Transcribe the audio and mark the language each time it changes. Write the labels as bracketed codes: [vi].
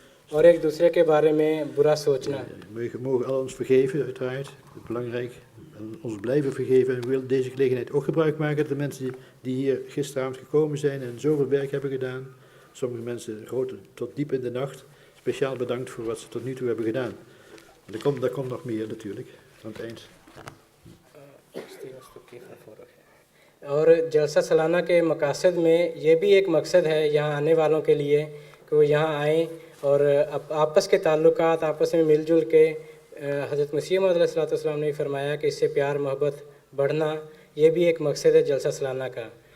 [hi] और एक दूसरे के बारे में बुरा सोचना। [nl] We mogen al ons vergeven, uiteraard. Dat is belangrijk. En ons blijven vergeven. En ik wil deze gelegenheid ook gebruik maken. De mensen die hier gisteravond gekomen zijn en zoveel werk hebben gedaan. Sommige mensen tot diep in de nacht. Speciaal bedankt voor wat ze tot nu toe hebben gedaan. Er komt nog meer natuurlijk aan het eind. [hi] और जलसा सालाना के मकासद में ये भी एक मकसद है यहाँ आने वालों के लिए कि वो यहाँ आएँ और आपस के ताल्लुकात आपस में मिलजुल के हज़रत मसीह मौऊद अलैहिस्सलाम ने फरमाया कि इससे प्यार मोहब्बत बढ़ना, ये भी एक मकसद है जलसा सालाना का।